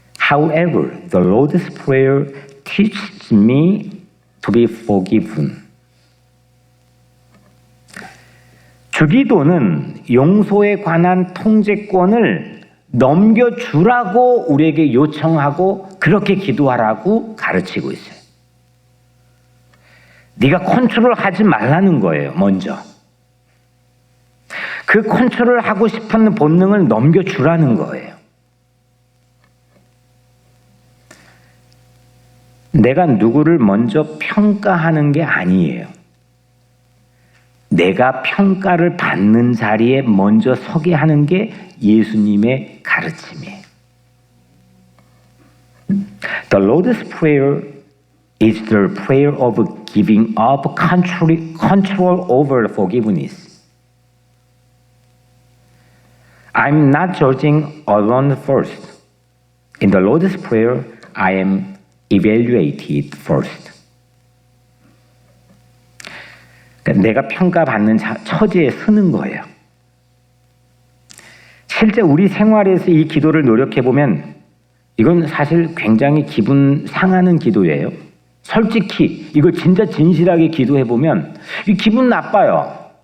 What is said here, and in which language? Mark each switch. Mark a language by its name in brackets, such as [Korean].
[English] However, the Lord's Prayer teaches me to be forgiven. [Korean] 주기도는 용서에 관한 통제권을 넘겨주라고 우리에게 요청하고 그렇게 기도하라고 가르치고 있어요. 네가 컨트롤하지 말라는 거예요, 먼저. 그 컨트롤하고 싶은 본능을 넘겨주라는 거예요. 내가 누구를 먼저 평가하는 게 아니에요. 내가 평가를 받는 자리에 먼저 서게 하는 게 예수님의 가르침이에요. [English] The Lord's Prayer is the prayer of giving up control over forgiveness. I'm not judging alone first. In the Lord's Prayer, I am evaluated first. [Korean] 내가 평가받는 처지에 서는 거예요. 실제 우리 생활에서 이 기도를 노력해보면 이건 사실 굉장히 기분 상하는 기도예요. 솔직히 이걸 진짜 진실하게 기도해보면 이 기분 나빠요.